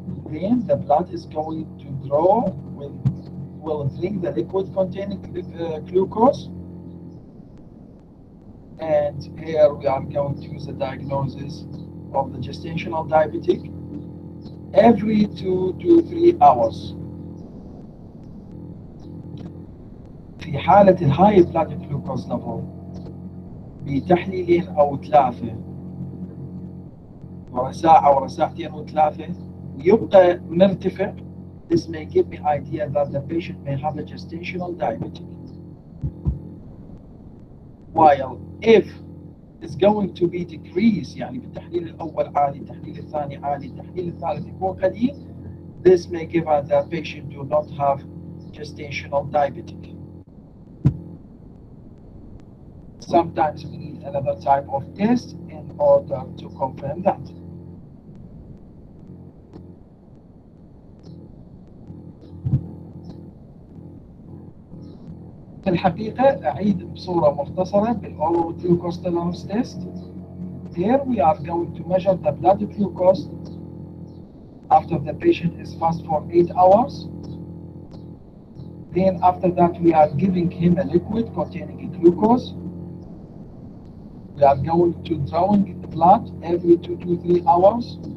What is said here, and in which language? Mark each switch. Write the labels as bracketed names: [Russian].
[English] Then the blood is going to draw, will drink the liquid containing glucose. And here we are going to use the diagnosis of the gestational diabetic every 2 to 3 hours. [Arabic] في حالة الهاي بلاد جلوكوز ليفل بتحليلين أو 3 ورا ساعة ورا ساعتين وثلاثة يبقى مرتفع. [English] This may give me idea that the patient may have a gestational diabetic. While if it's going to be decreased, [Arabic] يعني بالتحليل الأول عالي، التحليل الثاني عالي، التحليل الثالث يكون قليل, [English] this may give us that patient do not have gestational diabetic. Sometimes we need another type of test in order to confirm that. [Arabic] في الحقيقة أعيد بصورة مختصرة بالأورال glucose tolerance test. [English] Here we are going to measure the blood glucose after the patient is fast for 8 hours. Then after that we are giving him a liquid containing a glucose. We are going to drawing the blood every 2 to 3 hours.